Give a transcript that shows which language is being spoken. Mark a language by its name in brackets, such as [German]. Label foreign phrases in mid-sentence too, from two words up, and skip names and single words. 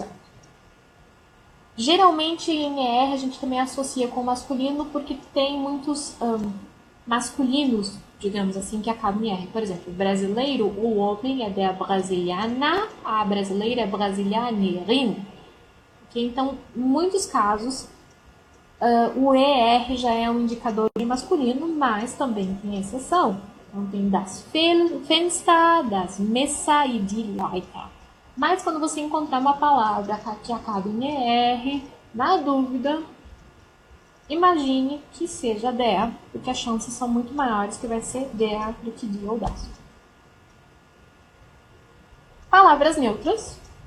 [Portuguese] Geralmente em ER a gente também associa com masculino porque tem muitos masculinos, digamos assim, que acabam em R. Por exemplo, brasileiro, o homem é [German] der Brasiliana, [Portuguese] a brasileira é brasilianerin. Okay? Então, em muitos casos, o ER já é um indicador de masculino, mas também tem exceção. Então, tem [German] das Fenster, das Messa [Portuguese] e [German] die Leiter. [Portuguese] Mas quando você encontrar uma palavra que acaba em ER, na dúvida, imagine que seja der, porque as chances são muito maiores que vai ser der do que die ou das. Palavras neutras.